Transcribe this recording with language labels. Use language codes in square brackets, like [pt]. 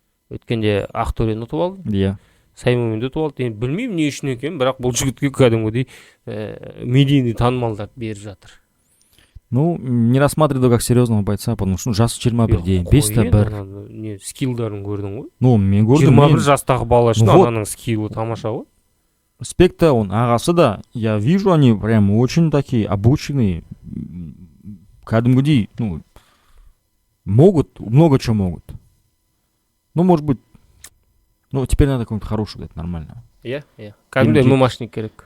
[kk] Өткенде Ақтөрені ұтып алды. Иә. Саймуминді ұтып алды. Енді білмеймін не үшін екен, бірақ бұл жігітке кәдімгідей медийный танымалдарды беріп жатыр. [ru] Ну, не рассматриваю как серьезного бойца, потому что жасы 21, 5-1. [kk] Не, скиллдарын көрдің ғой? Ну, мен көрдім. 21 жастағы бала үшін ананың скиллы тамаша ғой. [ru] Спекта, он, ағасы да, я вижу, они прям очень такие обученные, кәдімгідей, ну, могут, много чего могут. Ну, может быть, ну, теперь надо какого-то хорошего дать, нормального. [kk] Иә. Кәдімгідей ММАшник керек.